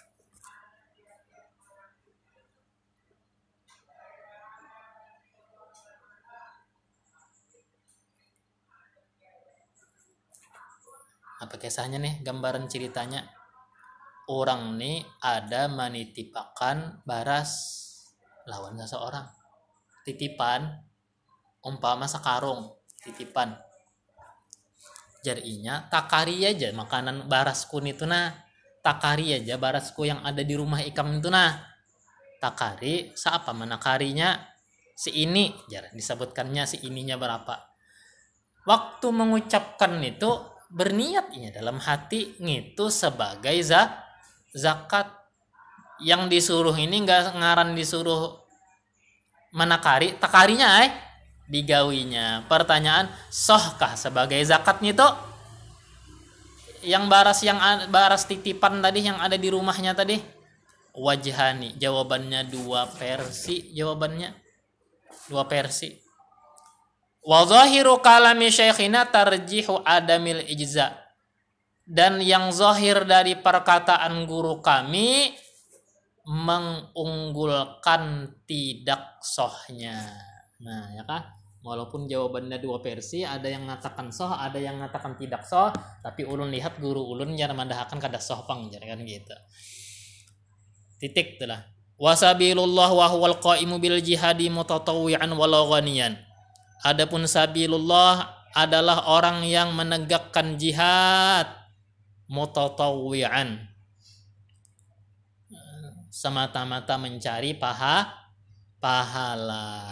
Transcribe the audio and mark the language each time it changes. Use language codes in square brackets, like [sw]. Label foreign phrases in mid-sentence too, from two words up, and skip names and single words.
[id] Apa kisahnya nih, gambaran ceritanya? [bjn] Orang nih ada menitipakan baras lawan seseorang. Titipan umpama sakarung titipan jarinya takari aja makanan barasku itu nah, takari aja barasku yang ada di rumah ikam itu nah, takari siapa menakarinya si ini jar disebutkannya si ininya berapa. [id] Waktu mengucapkan itu berniatnya dalam hati itu sebagai zakat. [bjn] Yang disuruh ini nggak ngaran disuruh menakari, takarinya digawinya. [id] Pertanyaan, sohkah sebagai zakatnya itu? Yang baras titipan tadi yang ada di rumahnya tadi, wajhani. Jawabannya dua versi. [ar] وظاهر كلام شيخنا ترجيح عدم الإجزاء. [id] Dan yang zahir dari perkataan guru kami mengunggulkan tidak sohnya. Nah, ya kan? Walaupun jawabannya dua versi, ada yang mengatakan soh, ada yang mengatakan tidak soh, [bjn] tapi ulun lihat guru ulun jangan mandahkan kada soh pang, kan gitu. [id] Titik itulah. [ar] وسبيل الله وهو القائم بالجهاد متطوعا ولو غنيا. [id] Adapun sabilullah adalah orang yang menegakkan jihad mutatawwi'an, semata-mata mencari pahala.